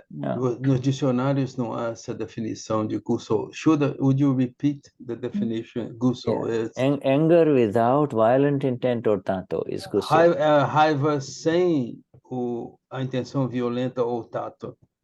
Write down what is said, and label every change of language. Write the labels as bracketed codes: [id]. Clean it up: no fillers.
[pt] Nos dicionários não há essa definição de Gusso. [en] Shuddha, would you repeat the definition? Gusso is anger without violent intent or tato is Gusso. [pt] Raiva sem a intenção violenta ou tato.